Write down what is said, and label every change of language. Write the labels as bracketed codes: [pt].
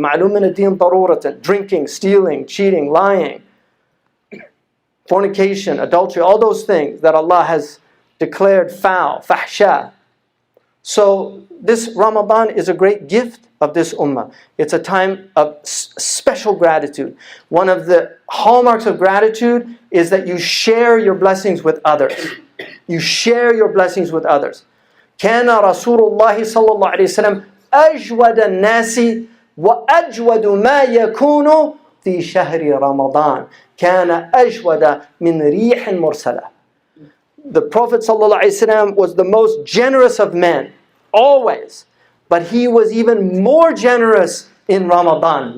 [en] Ma'lum min ad-din daruratan, drinking, stealing, cheating, lying, fornication, adultery, all those things that Allah has declared foul, fahsha. So this Ramadan is a great gift of this ummah. It's a time of special gratitude. One of the hallmarks of gratitude is that you share your blessings with others. You share your blessings with others. [ar] كان رسول الله صلى الله عليه وسلم أجود الناس وأجود ما يكون في شهر رمضان كان أجود من ريح مرسلة. [en] The Prophet ﷺ was the most generous of men, always. But he was even more generous in Ramadan.